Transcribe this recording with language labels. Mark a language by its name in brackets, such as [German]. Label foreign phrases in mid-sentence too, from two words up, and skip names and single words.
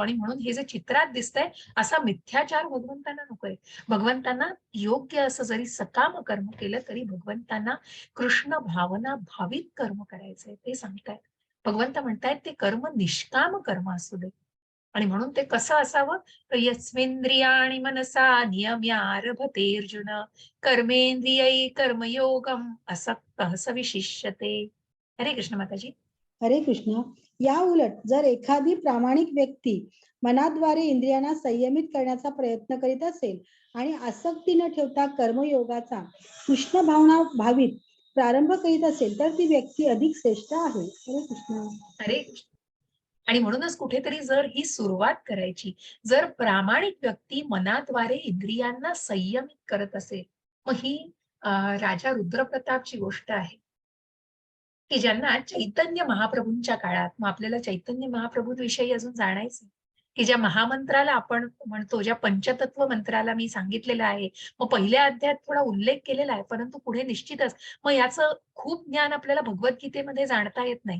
[Marathi] आणि म्हणून हे जे चित्रात दिसतंय असा मिथ्याचार भगवंतांना नकोय. भगवंतांना योग्य असं जरी सकाम कर्म केलं तरी भगवंतांना कृष्ण भावना भावित कर्म करायचंय ते सांगतायत. भगवंत म्हणतायत ते कर्म निष्काम कर्म असू दे. आणि म्हणून ते कसं असावं? [Sanskrit] तर यस्मिंद्रियाणि मनसा नियम्यारभते अर्जुन कर्मेंद्रियै कर्मयोगम असक्तः स विशिष्यते. [Marathi] हरे कृष्ण माताजी. हरे कृष्ण. या उलट जर एखादी प्रामाणिक व्यक्ती मनाद्वारे इंद्रियांना संयमित करण्याचा प्रयत्न करीत असेल आणि आसक्ती न ठेवता कर्मयोगाचा कृष्ण भावना भावित प्रारंभ करीत असेल तर ती व्यक्ती अधिक श्रेष्ठ आहे. हरे कृष्ण. हरे कृष्ण. आणि म्हणूनच कुठेतरी जर ही सुरुवात करायची, जर प्रामाणिक व्यक्ती मनाद्वारे इंद्रियांना संयमित करत असेल, मग ही राजा रुद्रप्रतापची गोष्ट आहे, की ज्यांना चैतन्य महाप्रभूंच्या काळात, मग आपल्याला चैतन्य महाप्रभूंविषयी अजून जाणायचं, की ज्या महामंत्राला आपण म्हणतो, ज्या पंचतत्व मंत्राला मी सांगितलेलं आहे, मग पहिल्या अध्यायात थोडा उल्लेख केलेला आहे, परंतु पुढे निश्चितच मग याचं खूप ज्ञान आपल्याला भगवद्गीतेमध्ये जाणता येत नाही.